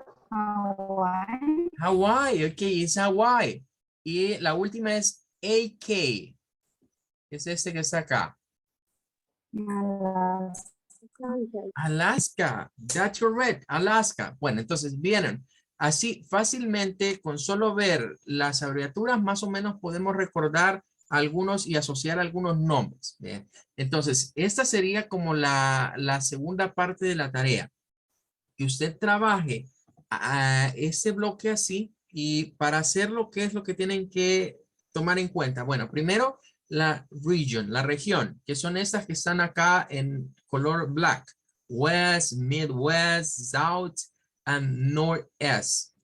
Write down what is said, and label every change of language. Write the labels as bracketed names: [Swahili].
[Spanish] Hawaii. Hawaii, ok, es Hawaii. Y la última es AK, es este que está acá. [English] Alaska, that's correct, Alaska. [Spanish] Bueno, entonces vienen. Así fácilmente con solo ver las abreviaturas más o menos podemos recordar algunos y asociar algunos nombres. Bien. Entonces, esta sería como la segunda parte de la tarea. Que usted trabaje a ese bloque así y para hacerlo, ¿qué es lo que tienen que tomar en cuenta? Bueno, primero la region, la región, que son estas que están acá en color black. [English] West, Midwest, South, and Northeast.